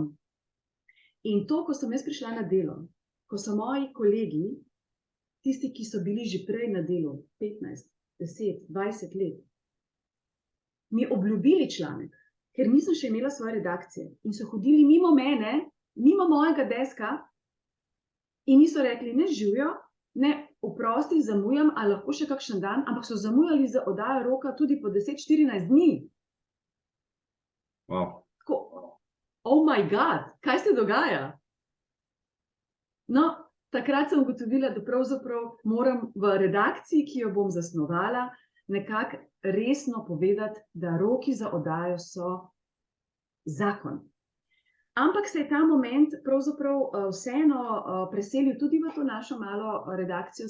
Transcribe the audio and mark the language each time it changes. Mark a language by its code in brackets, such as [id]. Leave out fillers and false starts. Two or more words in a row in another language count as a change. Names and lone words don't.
[sl] In to, ko sem jaz prišla na delo, ko so moji kolegi, tisti, ki so bili že prej na delu, 15, 10, 20 let, mi obljubili članek, ker nisem še imela svoje redakcije in so hodili mimo mene, mimo mojega deska in niso rekli, ne živijo, ne oprosti, zamujam, ali lahko še kakšen dan, ampak so zamujali za oddajo roka tudi po 10-14 dni. [en] Wow. [sl] Tako, [en] oh my God, [sl] kaj se dogaja? No, takrat sem ugotovila, da pravzaprav moram v redakciji, ki jo bom zasnovala, nekako resno povedati, da roki za oddajo so zakon. Ampak se je ta moment pravzaprav vseeno preselil tudi v to našo malo redakcijo